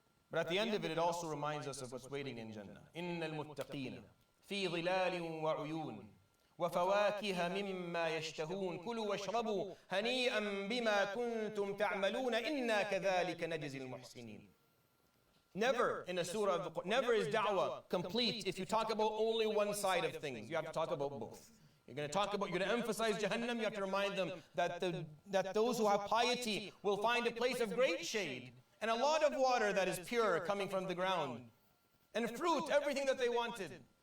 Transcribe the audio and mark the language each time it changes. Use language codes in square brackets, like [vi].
[en] But at the end of it, it also reminds us of what's waiting in Jannah. [ar] إِنَّ الْمُتَّقِينَ فِي ظِلَالٍ وَعُيُونٍ وفواكه مما يشتهون كلوا واشربوا هنيئا بما كنتم تعملون إنا كذلك نجزي المحسنين. [en] Never in a surah of the Quran, never is da'wah complete if you talk about only one side of things. You have to talk about both. You're going to emphasize Jahannam, you have to remind them that those who have piety will find a place of great shade and a lot of water that is pure coming from the ground and fruit, everything that they wanted.